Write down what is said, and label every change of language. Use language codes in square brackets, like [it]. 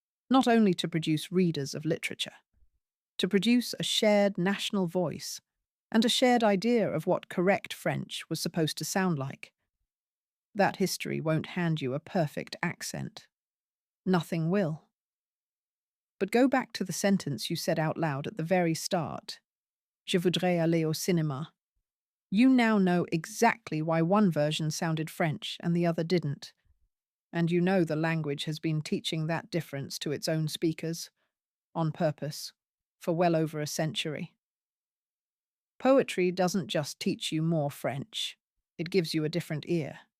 [en] Not only to produce readers of literature, to produce a shared national voice and a shared idea of what correct French was supposed to sound like. That history won't hand you a perfect accent. Nothing will. But go back to the sentence you said out loud at the very start. [fr] Je voudrais aller au cinéma. [en] You now know exactly why one version sounded French and the other didn't. And you know the language has been teaching that difference to its own speakers, on purpose, for well over a century. Poetry doesn't just teach you more French, it gives you a different ear.